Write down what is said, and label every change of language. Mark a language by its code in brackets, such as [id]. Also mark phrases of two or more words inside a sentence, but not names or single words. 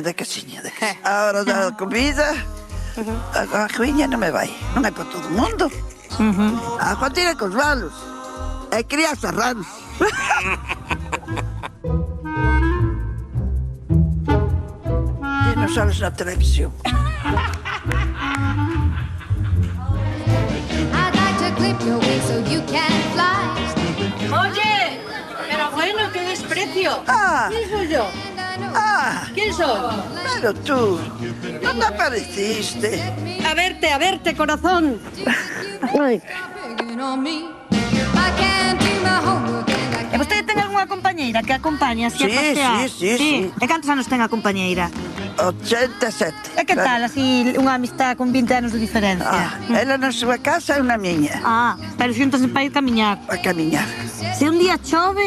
[gl] A hora da comida, a coiña non me vai. Non é para todo o mundo. A tira cos valos. É crianza rans. E non sales na televisión. [en] I'd like to clip your wings so you can fly. [es] Oye, pero bueno, qué desprecio. Ah, ¿Quién soy yo? ¿Quién soy? [gl] pero tú, non apareciste. A verte, corazón. [en] Picking on me. I can't do my homework and I [gl] E vostede ten algunha compañeira que acompañe así a Sí, pasear? sí. E cantos anos ten a compañeira? 87. E que tal, así, unha amistad con 20 anos de diferencia? Ela na súa casa e na miña. Pero xuntas para ir camiñar. A camiñar. Se un día chove,